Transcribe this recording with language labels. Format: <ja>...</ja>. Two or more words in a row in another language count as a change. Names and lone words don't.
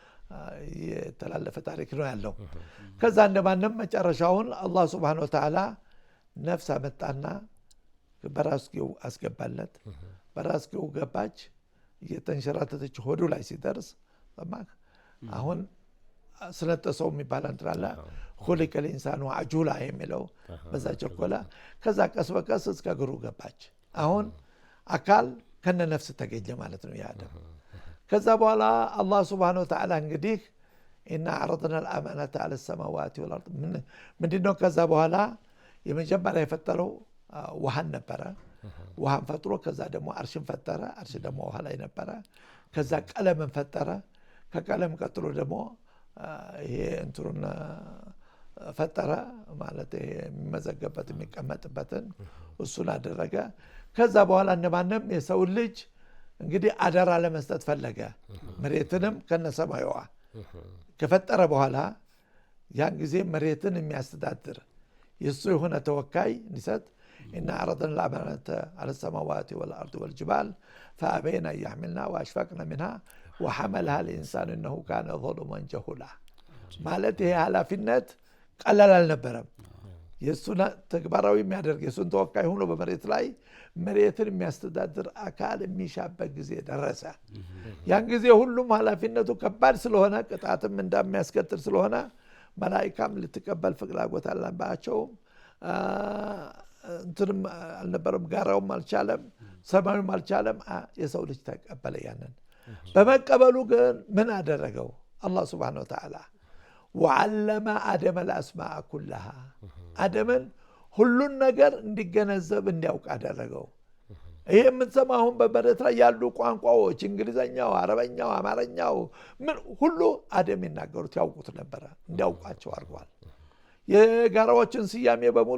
<am>የተላለፈ ታሪክ ነው ያለው። ከዛ እንደማንም መጨረሻውን አላህ</am> <ar>سبحانه وتعالى</ar> <am>ነፍስ አመጣና በራስጌው አስገባለት። በራስጌው ገባች። እየተንሸራተተች ሆዱ ላይ ሲደርስ ሰማህ። አሁን ስለተሰው የሚባል አንተላላ</am> <ar>خلق الانسان عجولا</ar> <am>የሚለው በዛ ቸኮላ። ከዛ ቀስ በቀስ እስከ እግሩ ገባች። አሁን አካል ከነ ነፍስ ተገኘ ማለት ነው ያደም። ከዛ በኋላ አላህ</am> <ar>سبحانه وتعالى</ar> <am>እንግዲህ</am> <ar>إن عرضنا الأمانة على السماوات والأرض</ar> <am>ምንድነው? ከዛ በኋላ የመጀመሪያ የፈጠረው ውሃን ነበረ። ውሃን ፈጥሮ ከዛ ደግሞ አርሽን ፈጠረ። አርሽ ደግሞ ውሃ ላይ ነበረ። ከዛ ቀለምን ፈጠረ። ከቀለም ቀጥሎ ደግሞ ይሄ እንትሩን ፈጠረ ማለት የሚመዘገበት የሚቀመጥበትን እሱን አደረገ። ከዛ በኋላ እንደማንም የሰው ልጅ እንግዲህ አደራ ለመስጠት ፈለገ። መሬትንም ከነሰማዩዋ ከፈጠረ በኋላ ያን ጊዜ መሬትን የሚያስተዳድር የሱ የሆነ ተወካይ እንዲሰጥ</am> <ar>إن عرضنا الأمانة على السماوات والأرض والجبال فأبين أن يحملنا وأشفقن منها وحملها الإنسان إنه كان ظلما جهولا</ar> <am>ማለት ይሄ ኃላፊነት ቀላል አልነበረም። የሱን ተግባራዊ የሚያደርግ የሱን ተወካይ ሆኖ በመሬት ላይ መሬትን የሚያስተዳድር አካል የሚሻበት ጊዜ ደረሰ። ያን ጊዜ ሁሉም ኃላፊነቱ ከባድ ስለሆነ ቅጣትም እንደሚያስከትል ስለሆነ መላእክቱም ልትቀበል ፍላጎት አልነበራቸውም። እንትንም አልነበረም። ጋራውም አልቻለም፣ ሰማዩም አልቻለም። የሰው ልጅ ተቀበለ። ያንን በመቀበሉ ግን ምን አደረገው አላህ</am> <ar>سبحانه وتعالى وعلم آدم الأسماء كلها</ar> <am>አደምን ሁሉን ነገር እንዲገነዘብ እንዲያውቅ አደረገው። ይሄ የምትሰማው አሁን በመሬት ላይ ያሉ ቋንቋዎች እንግሊዘኛው፣ አረበኛው፣ አማርኛው ምን ሁሉ አደም ይናገሩት ያውቁት ነበረ፣ እንዲያውቋቸው አድርጓል። የጋራዎችን ስያሜ በሙሉ</am>